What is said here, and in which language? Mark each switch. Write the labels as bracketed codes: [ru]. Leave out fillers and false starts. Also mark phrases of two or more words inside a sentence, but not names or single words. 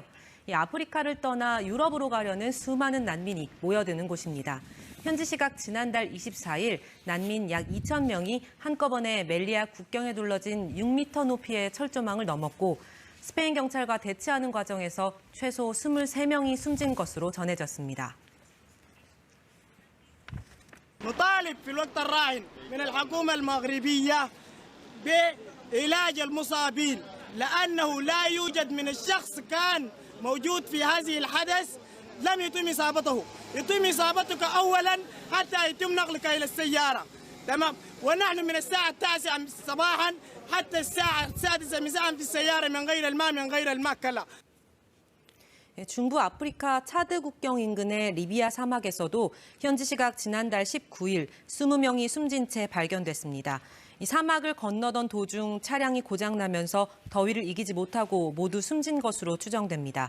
[ko] 이 아프리카를 떠나 유럽으로 가려는 수많은 난민이 모여드는 곳입니다. 현지 시각 지난달 24일 난민 약 2천 명이 한꺼번에 멜리아 국경에 둘러진 6m 높이의 철조망을 넘었고 스페인 경찰과 대치하는 과정에서 최소 23명이 숨진 것으로 전해졌습니다. [ar] نطالب في الوقت الراهن من الحكومة المغربية بعلاج المصابين لأنه لا يوجد من الشخص كان موجود في هذه الحدث لم يتم إصابته يتم إصابتك أولا حتى يتم نقلك إلى السيارة تمام ونحن من الساعة 9 صباحا حتى الساعة 6 مساء في السيارة من غير الماء من غير المأكلة [ko] 중부 아프리카 차드 국경 인근의 리비아 사막에서도 현지 시각 지난달 19일 20명이 숨진 채 발견됐습니다. 이 사막을 건너던 도중 차량이 고장나면서 더위를 이기지 못하고 모두 숨진 것으로 추정됩니다.